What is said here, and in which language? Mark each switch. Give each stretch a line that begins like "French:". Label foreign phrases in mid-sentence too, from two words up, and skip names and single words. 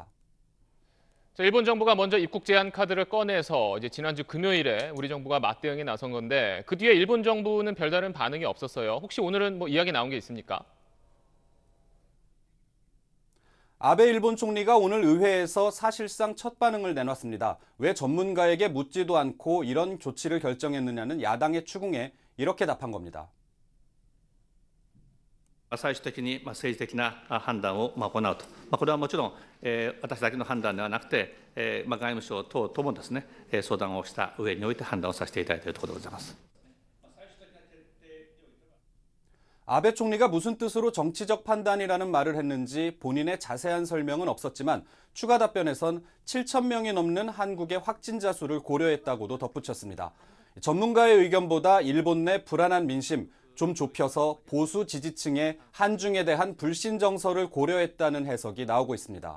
Korean: 자, 일본 정부가 먼저 입국 제한 카드를 꺼내서 이제 지난주 금요일에 우리 정부가 맞대응에 나선 건데 그 뒤에 일본 정부는 별다른 반응이 없었어요. 혹시 오늘은 뭐 이야기 나온 게 있습니까? 아베 일본 총리가 오늘 의회에서 사실상 첫 반응을 내놨습니다. 왜 전문가에게 묻지도 않고 이런 조치를 결정했느냐는 야당의 추궁에 이렇게 답한 겁니다.
Japanese: 最終的に政治的な判断を行うと、これはもちろん私だけの判断ではなくて外務省等々もですね相談をした上において判断をさせていただいているところでございます。
Korean: 아베 총리가 무슨 뜻으로 정치적 판단이라는 말을 했는지 본인의 자세한 설명은 없었지만 추가 답변에선 7,000명이 넘는 한국의 확진자 수를 고려했다고도 덧붙였습니다. 전문가의 의견보다 일본 내 불안한 민심, 좀 좁혀서 보수 지지층의 한중에 대한 불신 정서를 고려했다는 해석이 나오고 있습니다.